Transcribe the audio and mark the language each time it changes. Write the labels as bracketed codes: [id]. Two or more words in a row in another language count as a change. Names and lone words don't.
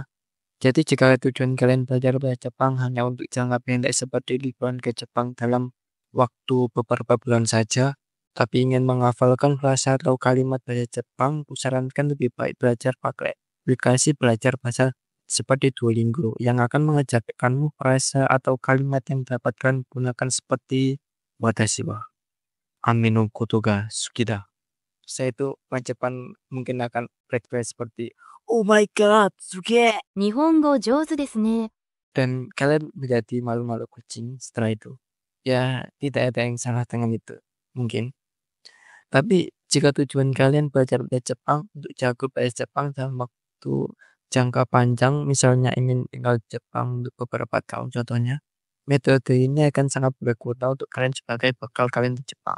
[id] Jadi jika tujuan kalian belajar bahasa Jepang hanya untuk jangka pendek seperti liburan ke Jepang dalam waktu beberapa bulan saja, tapi ingin menghafalkan frasa atau kalimat bahasa Jepang, kusarankan lebih baik belajar pakai aplikasi belajar bahasa seperti Duolingo yang akan mengajarkanmu frasa atau kalimat yang dapat kalian gunakan seperti [ja] 私はアミのことが好きだ. [id] Saya itu ucapan mungkin akan refresh seperti [en] oh my god, [id] suge. [ja] 日本語上手ですね。 [id] Dan kalian menjadi malu-malu kucing setelah itu. Ya, tidak ada yang salah dengan itu. mungkin. Tapi jika tujuan kalian belajar bahasa Jepang untuk jago bahasa Jepang dalam waktu jangka panjang, misalnya ingin tinggal di Jepang untuk beberapa tahun contohnya, metode ini akan sangat berguna untuk kalian sebagai bekal kalian di Jepang.